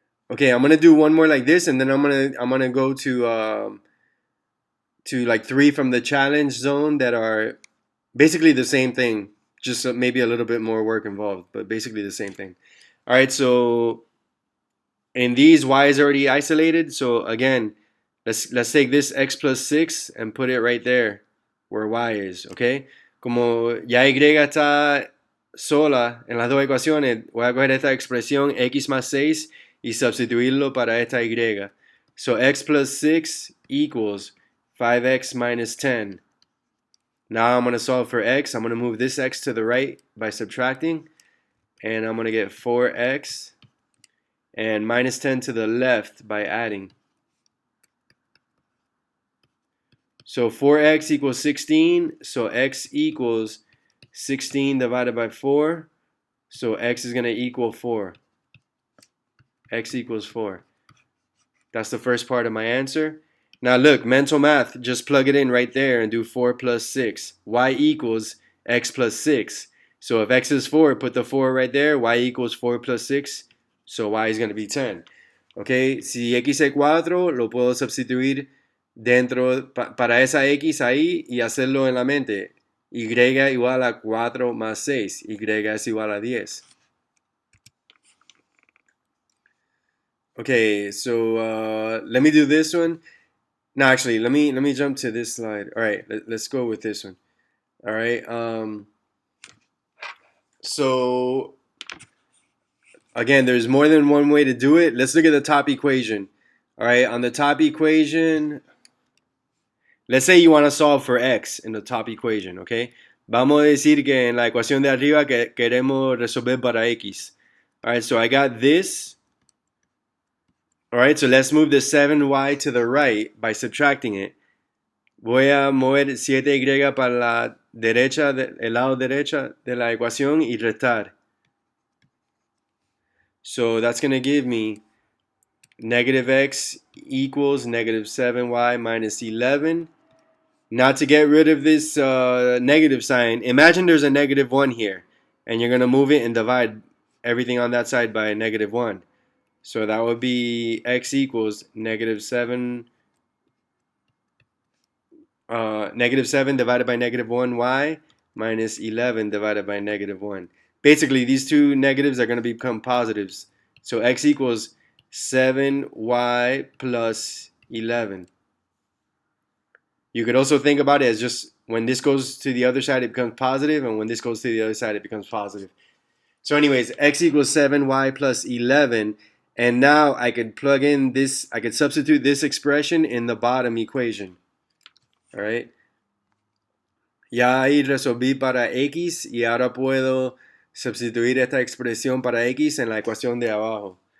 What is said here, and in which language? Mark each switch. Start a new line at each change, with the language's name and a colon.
English: Okay, I'm gonna do one more like this, and then I'm gonna go to like 3 from the challenge zone that are basically the same thing, just maybe a little bit more work involved, but basically the same thing. All right, so in these, y is already isolated. So again, let's take this x plus 6 and put it right there where y is, okay?
Spanish: Como ya y está sola en las dos ecuaciones, voy a coger esta expresión x más 6 y sustituirlo para esta y.
English: So x plus 6 equals 5x minus 10. Now I'm going to solve for x. I'm going to move this x to the right by subtracting, and I'm going to get 4x, and minus 10 to the left by adding. So 4x equals 16, so x equals 16 divided by 4, so x is going to equal 4. X equals 4. That's the first part of my answer. Now look, mental math, just plug it in right there and do 4 plus 6. Y equals x plus 6. So if x is 4, put the 4 right there. Y equals 4 plus 6. So y is going to be 10.
Spanish: Okay, si x es 4, lo puedo sustituir dentro para esa x ahí y hacerlo en la mente. Y igual a 4 más 6. Y es igual a 10.
English: Okay, so let me do this one. No, actually, let me jump to this slide. All right, let's go with this one. All right. So again, there's more than one way to do it. Let's look at the top equation. All right, on the top equation, let's say you want to solve for x in the top equation, okay?
Spanish: Vamos a decir que en la ecuación de arriba que queremos resolver para x.
English: All right, so I got this. All right, so let's move the 7y to the right by subtracting it.
Spanish: Voy a mover 7y para la derecha, el lado derecha de la ecuación y restar.
English: So that's going to give me negative x equals negative 7y minus 11. Now to get rid of this negative sign, imagine there's a negative 1 here. And you're going to move it and divide everything on that side by a negative 1. So that would be x equals negative 7 divided by negative 1y minus 11 divided by negative 1. Basically, these two negatives are going to become positives. So x equals 7y plus 11. You could also think about it as just When this goes to the other side, it becomes positive, and when this goes to the other side, it becomes positive. So anyways, x equals 7y plus 11, and now I could plug in this, I could substitute this expression in the bottom equation. All right.
Spanish: Ya ahí resolví para x y ahora puedo sustituir esta expresión para x en la ecuación de abajo.